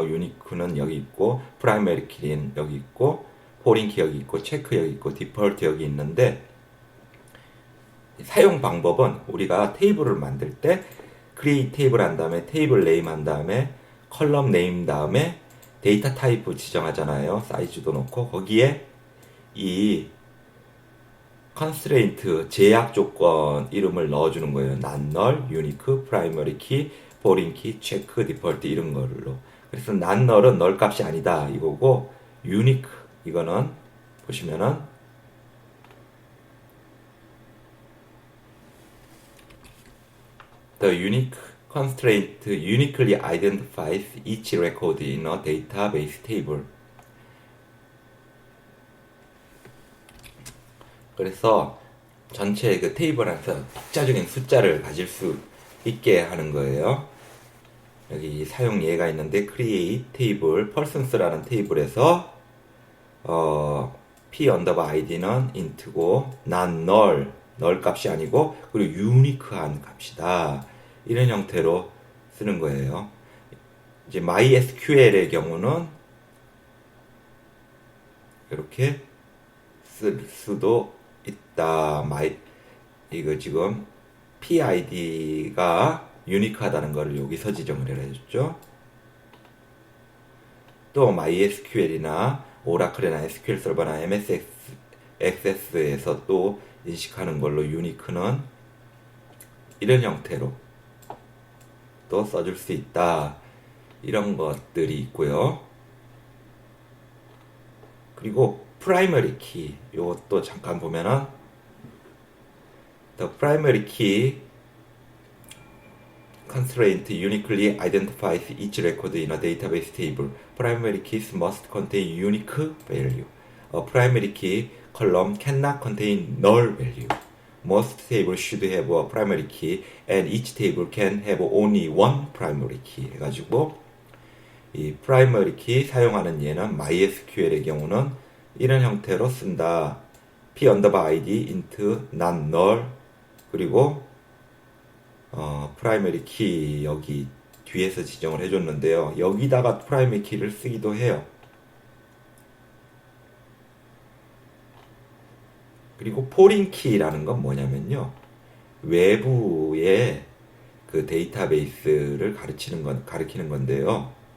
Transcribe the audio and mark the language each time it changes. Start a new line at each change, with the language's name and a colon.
Korean: unique는 여기 있고, primary key는 여기 있고, foreign key 여기 있고, check 여기 있고, default 여기 있는데 사용 방법은 우리가 테이블을 만들 때 create 테이블 한 다음에 테이블 네임 한 다음에 컬럼 네임 다음에 데이터 타입 지정하잖아요. 사이즈도 넣고 거기에 이 constraint 제약 조건 이름을 넣어주는 거예요. non-null, unique, primary key, foreign key, check, default 이런 걸로. 그래서 non-null은 null 값이 아니다 이거고 unique 이거는 보시면은
English: The unique constraint uniquely identifies each record in a database table.
Korean: 그래서 전체 그 테이블 안에서 독자적인 숫자를 가질 수 있게 하는 거예요. 여기 사용 예가 있는데 create table persons라는 테이블에서 p 언더바 id는 int고 non null 값이 아니고 그리고 unique한 값이다. 이런 형태로 쓰는 거예요. 이제 MySQL의 경우는 이렇게 쓸 수도 있다. 이거 지금 PID가 유니크하다는 것을 여기서 지정을 해줬죠. 또 MySQL이나 오라클이나 SQL 서버나 MS 액세스에서 또 인식하는 걸로 유니크는 이런 형태로 또 써줄 수 있다. 이런 것들이 있고요. 그리고 primary key 이것도 잠깐 보면은
English: the primary key constraint uniquely identifies each record in a database table. Primary keys must contain unique value. A primary key column cannot contain null value. Most tables should have a primary key and each table can have only one primary key
Korean: 해가지고 이 primary key 사용하는 예는 MySQL의 경우는 이런 형태로 쓴다. p 언더바 id int non null 그리고 primary key 여기 뒤에서 지정을 해줬는데요. 여기다가 primary key를 쓰기도 해요. 그리고 foreign key라는 건 뭐냐면요. 외부의 그 데이터베이스를 가리키는 건데요.